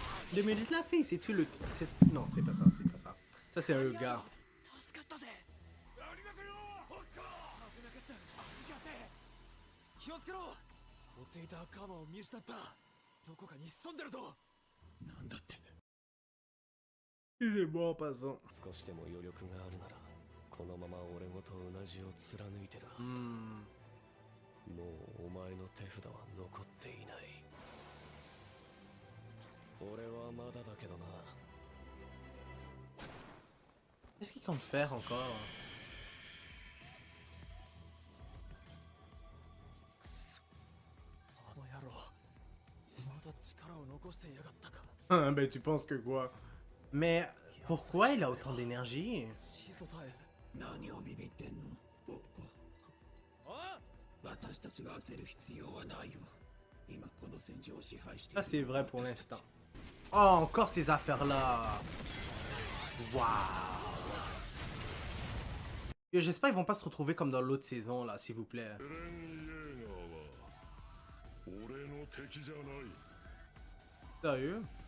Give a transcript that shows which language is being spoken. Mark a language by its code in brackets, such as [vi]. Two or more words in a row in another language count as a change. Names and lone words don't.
[fr] 2 minutes la fille, c'est-tu le... Non, c'est pas ça, c'est pas ça. Ça, c'est un gars. [ja] 助かったぜ。ありがとうよ。ホッカー。危なかった。やべえ。気をつけろ。追っていたカーマを見失った。どこかに潜んでるぞ。なんだって。 [fr] Il est bon en passant. [ja] 少しでも余力があるなら、このまま俺ごとうなじを貫いてるはずだ。もうお前の手札は残っていない。俺はまだだけどな。 [fr] Qu'est-ce qu'il compte faire encore? [ja] あの野郎、まだ力を残してやがったか。 [fr] Ben tu penses que quoi? Mais pourquoi il a autant d'énergie? [ja] シソさえ。何をビビってんの、ポッコ。あ？私たちが焦る必要はないよ。今この戦場を支配してい [fr] Ça [ja] る [fr] c'est vrai pour l'instant. Oh, encore ces affaires-là. Waouh. J'espère qu'ils vont pas se retrouver comme dans l'autre saison là, s'il vous plaît. Sérieux?